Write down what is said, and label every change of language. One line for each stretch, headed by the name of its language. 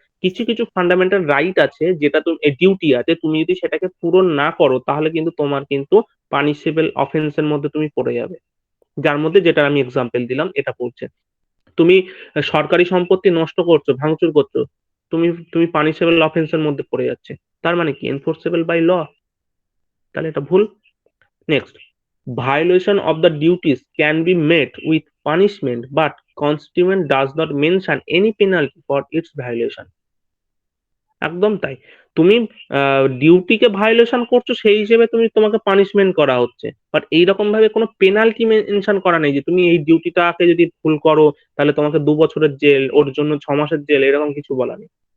Bangla: কিছু কিছু fundamental right আছে, যেটা তুমি ডিউটি আছে, তুমি যদি সেটাকে পূরণ না করো তাহলে কিন্তু তোমার কিন্তু পানিশেবল অফেন্সের মধ্যে তুমি পড়ে যাবে। যার মধ্যে যেটা আমি এক্সাম্পল দিলাম এটা পড়ছে, তুমি সরকারি সম্পত্তি নষ্ট করছো, ভাঙচুর করছো, তুমি তুমি পানিশেবল অফেন্সের মধ্যে পড়ে যাচ্ছে। তার মানে কি এনফোর্সেবল বাই ল? তাহলে এটা ভুল।
English: Next, violation of the duties can be met with punishment, but Constitution does not mention any penalty for its violation.
Bangla: একদম তাই, তুমি ডিউটিকে ভায়োলেশন করছো সেই হিসেবে তোমাকে পানিশমেন্ট করা হচ্ছে, বাট এইরকম ভাবে কোনো পেনাল্টি মেনশন করা নেই যে তুমি এই ডিউটিটাকে যদি ভুল করো তাহলে তোমাকে 2 বছরের জেল, ওর জন্য 6 মাসের জেল, এরকম কিছু বলা নেই।